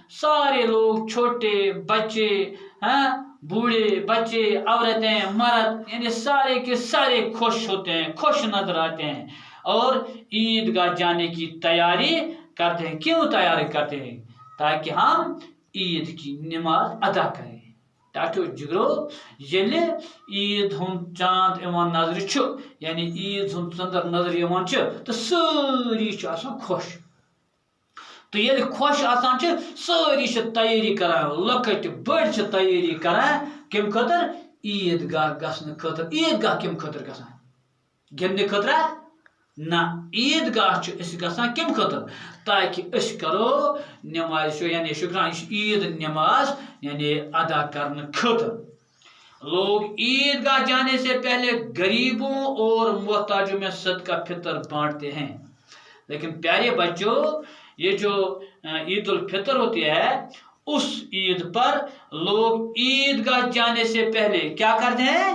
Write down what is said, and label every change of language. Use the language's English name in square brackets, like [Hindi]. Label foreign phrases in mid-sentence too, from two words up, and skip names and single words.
[Hindi] सारे लोग, छोटे बच्चे, बूढ़े, बच्चे, औरतें, मर्द, यानी सारे के सारे खुश होते हैं, खुश नजर आते हैं और ईदगाह जाने की तैयारी करते हैं। क्यों तैयारी करते हैं? ताकि हम ईद की नमाज अदा करें। [Kashmiri] टाटो जिगरो येले ईद हुंद चांद इवान नजर छु, यानी ईद हुंद चंद्र नजर इवान छु, तो सारी छु आसान खुश। तो ये खुश आसान छु, सारी छु तैयारी करान, लकट बड़ छु तैयारी करान किम खतर? ईदगाह गसन खतर। ईदगाह किम खतर गसन? गिनने खतर ना, ईदगाह गसान किम खतर? ताकि अस करो नमाज, यानी शुक्रान ईद नमाज यानी [Hindi] अदा करने [Kashmiri] खतर। [Hindi] लोग ईदगाह जाने से पहले गरीबों और मोहताजों में सदका फितर बांटते हैं। लेकिन प्यारे बच्चों, ये जो ईद उल फितर होती है, उस ईद पर लोग ईदगाह जाने से पहले क्या करते हैं?